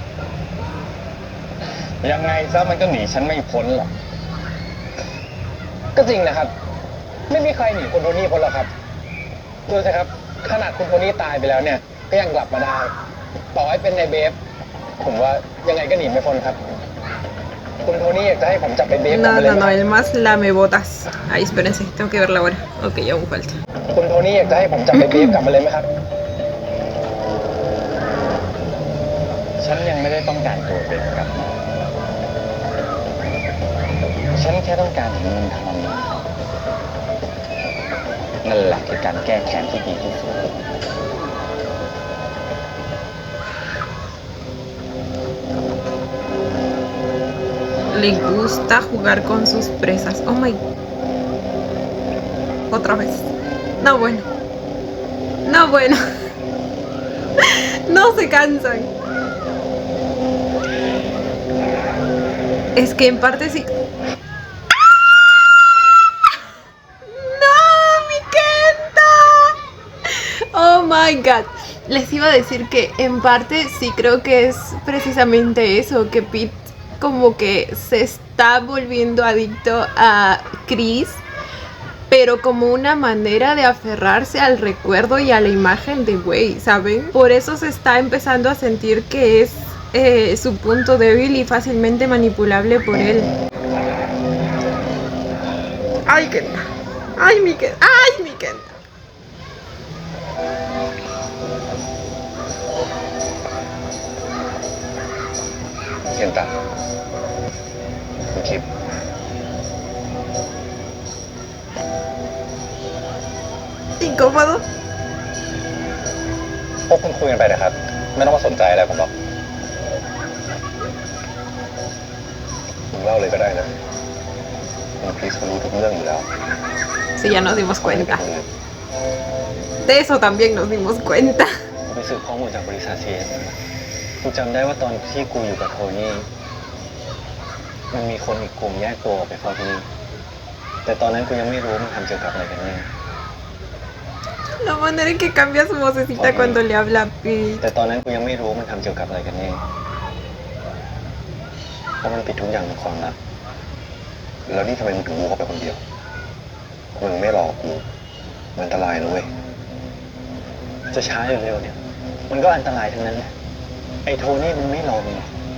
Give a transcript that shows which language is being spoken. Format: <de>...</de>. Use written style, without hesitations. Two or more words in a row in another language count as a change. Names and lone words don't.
<th>ยังไงซะมันก็หนีฉันไม่พ้นหรอก ก็จริงนะครับ ไม่มีใครหนีคุณโทนี่พ้นหรอกครับ ดูสิครับ ขนาดคุณโทนี่ตายไปแล้วเนี่ย ก็ยังกลับมาได้ ต่อให้เป็นในเบฟ ผมว่ายังไงก็หนีไม่พ้นครับ คุณโทนี่อยากจะให้ผมจับไปเบฟกลับ</th> <es>No,</es> <th>มาเลย</th> <es>no,</es> <th>ไหม</th> <es>no, el más lamebotas. Ay, espérense, tengo que ver la hora. Ok, aún falta.</es> <th>คุณโทนี่อยากจะให้ผมจับไปเบฟกลับมาเลยไหมครับ ฉันยังไม่ได้ต้องการตัวเบฟกลับมาฉันแค่ต้องการเห็นมันทำนั่นแหละคือการแก้แค้นที่ดีที่สุด</th> <es>Le gusta jugar con sus presas.</es> <en>Oh my.</en> <es>Otra vez. No, bueno. No, bueno. No se cansan. Es que en parte sí. ¡No, mi Kenta!</es> <en>Oh my god.</en> <es>Les iba a decir que en parte sí creo que es precisamente eso, que Pete como que se está volviendo adicto a Chris, pero como una manera de aferrarse al recuerdo y a la imagen de Wei, ¿saben? Por eso se está empezando a sentir que es su punto débil y fácilmente manipulable por él. Ay, Kenta. Ay, mi Kenta. Ay, mi Kenta. Kenta,</es> <th>คุณคิด</th> <es>Incómodo.</es> <th>พวกคุณคุยกันไปนะครับ ไม่ต้องมาสนใจอะไรผมหรอกผมเล่าเลยก็ได้นะคุณคริสเขารู้ทุกเรื่องอยู่แล้ว</th> <es>Sí, ya nos dimos cuenta. De eso también nos dimos cuenta.</es> <th>กูไปสืบข้อมูลจากบริษัท CS กูจำได้ว่าตอนที่กูอยู่กับโทนี่มันมีคนอีกกลุ่มแยกตัวออกไปเฝ้าที่นี่แต่ตอนนั้นกูยังไม่รู้มันทำเกี่ยวกับอะไรกันแน่</th> <es>La manera en que cambia su vocecita cuando le habla a Pete.</es> <th>แต่ตอนนั้นกูยังไม่รู้มันทำเกี่ยวกับอะไรกันแน่เพราะมันปิดทุกอย่างเป็นความลับแล้วนี่ทำไมมึงถึงรู้เขาไปคนเดียวมึงไม่หลอกกูมันอันตรายนะเว้ยจะช้าหรือเร็วเนี่ยมันก็อันตรายทั้งนั้นแหละไอ้โทนี่มันไม่หลอกมึงหรอก</th>